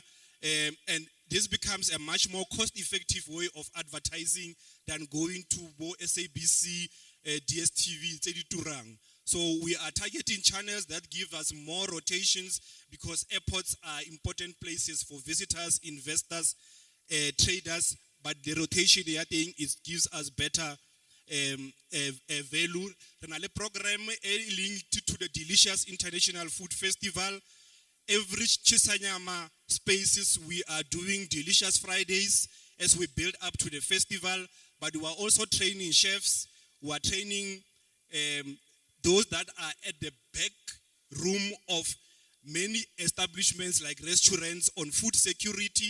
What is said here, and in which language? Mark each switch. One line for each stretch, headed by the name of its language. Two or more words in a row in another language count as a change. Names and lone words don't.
English: And this becomes a much more cost-effective way of advertising than going to SABC, DSTV, Tediturang. So we are targeting channels that give us more rotations, because airports are important places for visitors, investors, traders, but the rotation they are doing gives us better value.
Southern Sotho: Re na le
English: program linked to the Delicious International Food Festival. Every Chisanyama spaces, we are doing Delicious Fridays as we build up to the festival, but we are also training chefs, we are training those that are at the back room of many establishments like restaurants on food security.